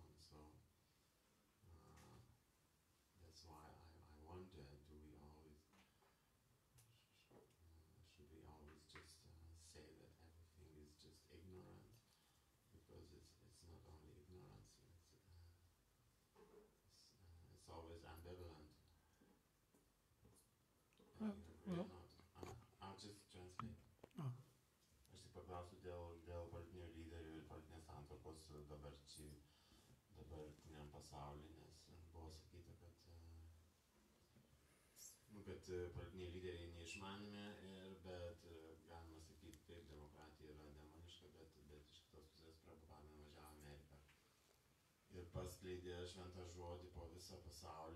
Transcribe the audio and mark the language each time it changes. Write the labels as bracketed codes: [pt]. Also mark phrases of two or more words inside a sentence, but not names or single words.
[en] So that's why I wonder: do we always should we always just say that everything is just ignorance? Because it's not only ignorance; it's always ambivalent. Well, And you agree or well- not? I'll just translate. Oh. [lt] Aš tik paklausiu dėl politinių lyderių ir politinės santvarkos dabartiniam pasauly, nes buvo sakyta, kad politiniai lyderiai neišmanėme, bet galima sakyti, taip, demokratija yra demoniška, bet iš kitos pusės Prabhupada nuvažiavo į Ameriką ir paskleidė šventą žodį po visą pasaulį.